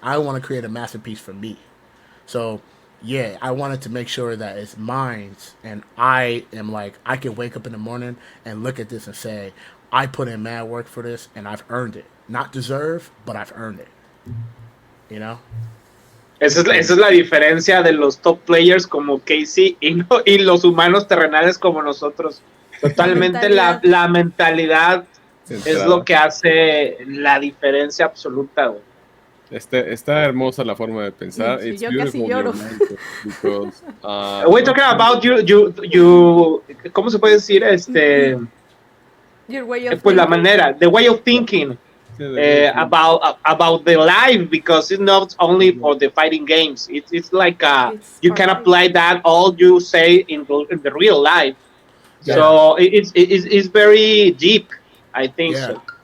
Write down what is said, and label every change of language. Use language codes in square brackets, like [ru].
[en] I want to create a masterpiece for me. So, yeah, I wanted to make sure that it's mine, and I am like, I can wake up in the morning and look at this and say, I put in mad work for this, and I've earned it. Not deserve, but I've earned it. You know? [es] Esa es la diferencia de los top players como KIZZIE y los humanos terrenales como nosotros. Totalmente la mentalidad es lo que hace la diferencia absoluta, güey. Está hermosa la forma de pensar. Sí, [en] It's [es] yo [en] beautiful, [es] casi lloro. [en] Because, we're talking about you, [es] ¿cómo se puede decir? [en] Your way of thinking. [es] la manera, [en] the way of thinking. About the life, because it's not only for the fighting games. It's like you can apply that all you say in the real life. Yeah. So it's very deep. I think so.